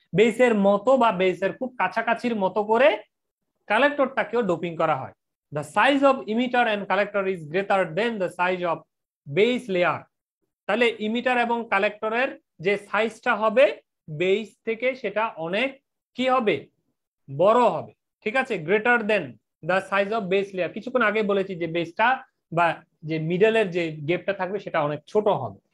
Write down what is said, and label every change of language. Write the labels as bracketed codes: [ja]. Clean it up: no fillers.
[bn] বেসের মতো বা বেসের খুব কাছাকাছির মতো করে কালেক্টরটাকেও ডোপিং করা হয়। [en] The size of emitter and collector is greater than the size of base layer. [bn] তাহলে ইমিটার এবং কালেক্টরের যে সাইজটা হবে বেস থেকে সেটা অনেক কি হবে, বড় হবে। ঠিক আছে, [en] Greater than the size of base layer. [bn] কিছুক্ষণ আগে বলেছি যে বেসটা বা যে মিডলের যে গেপটা থাকবে সেটা অনেক ছোট হবে।